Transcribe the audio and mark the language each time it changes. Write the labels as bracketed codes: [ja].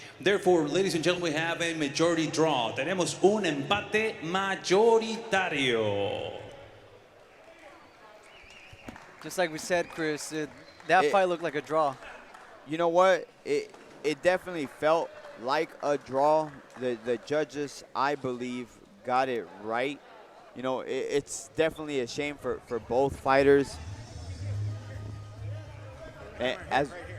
[en] Therefore, ladies and gentlemen, we have a majority draw. [es] Tenemos un empate mayoritario. [en] Just like we said, Chris, that fight looked like a draw. You know what? It definitely felt like a draw. The judges, I believe, got it right. You know, it's definitely a shame for both fighters. And